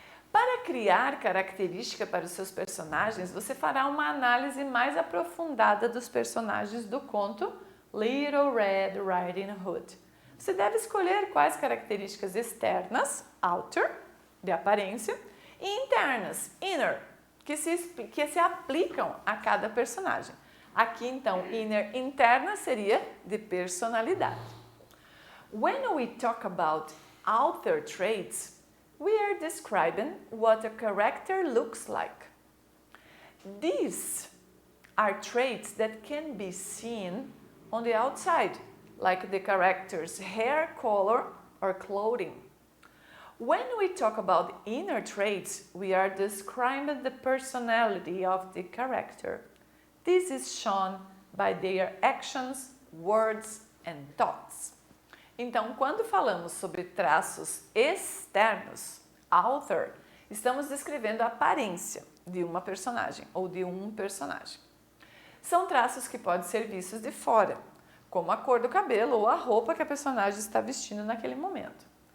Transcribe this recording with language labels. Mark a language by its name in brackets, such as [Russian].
[Portuguese] Para criar característica para os seus personagens, você fará uma análise mais aprofundada dos personagens do conto Little Red Riding Hood. Você deve escolher quais características externas, outer, de aparência, e internas, inner, que se aplicam a cada personagem. Aqui, então, inner, interna seria de personalidade. [English] When we talk about outer traits, we are describing what a character looks like. These are traits that can be seen on the outside, like the character's hair color or clothing. When we talk about inner traits, we are describing the personality of the character. This is shown by their actions, words and thoughts. [Portuguese] Então, quando falamos sobre traços externos, outer, estamos descrevendo a aparência de uma personagem ou de um personagem. São traços que podem ser vistos de fora, como a cor do cabelo ou a roupa que a personagem está vestindo naquele momento.